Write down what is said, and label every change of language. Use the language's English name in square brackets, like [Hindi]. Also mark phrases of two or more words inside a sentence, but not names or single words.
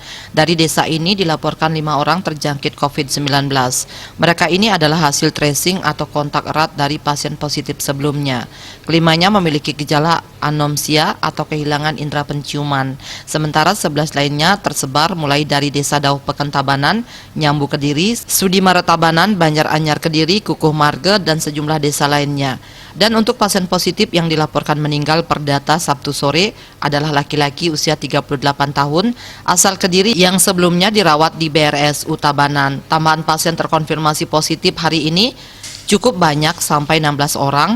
[Indonesian] Dari desa ini dilaporkan 5 orang terjangkit COVID-19. Mereka ini adalah hasil tracing atau kontak erat dari pasien positif sebelumnya. Kelimanya memiliki gejala anomsia atau kehilangan indera penciuman. Sementara 11 lainnya tersebar mulai dari Desa Dauh Peken Tabanan, Nyambu Kediri, Sudimara Tabanan, Banjaranyar Kediri, Kukuh Marga, dan sejumlah desa lainnya. Dan untuk pasien positif yang dilaporkan meninggal per data Sabtu sore adalah laki-laki usia 38 tahun asal Kediri yang sebelumnya dirawat di BRSU Tabanan. Tambahan pasien terkonfirmasi positif hari ini cukup banyak sampai 16 orang.